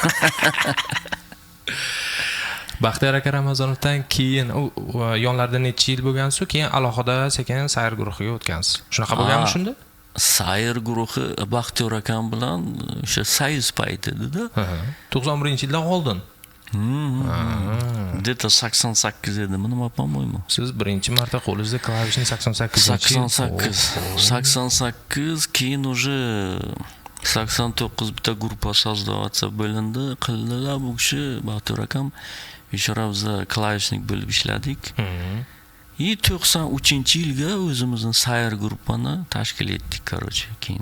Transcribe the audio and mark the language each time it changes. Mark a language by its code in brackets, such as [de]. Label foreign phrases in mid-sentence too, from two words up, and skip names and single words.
[uz] Baxtiyor aka Ramazonovdan keyin yonlarida necha yil bo'lgansiz, keyin alohida sekin sayr guruhiga o'tgansiz. Shunaqa bo'lganmi shunda? Sayr guruhi Baxtiyor akam bilan o'sha Soyuz payti edi-da. 91-yildan oldin. Где-то 88 edimi, nima, [ru] по-моему. [uz] Siz birinchi marta qo'lingizda klavishni 88, keyin уже 89 bitta gruppa создаваться bo'lindi, qildilar bu kishi, Baxtiyor akam. O'sha ravza klavishnik bo'lib ishladik. 93-yilga o'zimizning sayr guruppani tashkil etdik, короче, keyin.